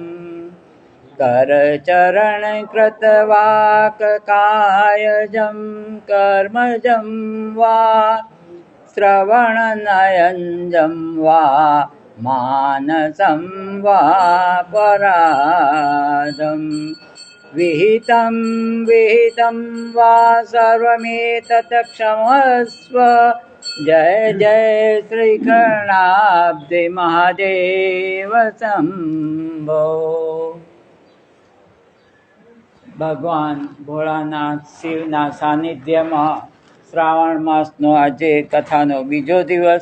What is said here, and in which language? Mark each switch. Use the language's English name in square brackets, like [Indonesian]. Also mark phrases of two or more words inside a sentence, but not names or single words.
[Sanskrit] करचरणकृतवाक्कायजं कर्मजं वा श्रवणनयनजं वा मानसं वा पराधं विहितं वा सर्वमेतत् क्षमस्व। जय जय श्री कर्णाब्दि महादेव शंभो। [Gujarati] ભગવાન ભોળાનાથ શિવના સાનિધ્યમાં શ્રાવણ માસનો આજે કથાનો બીજો દિવસ.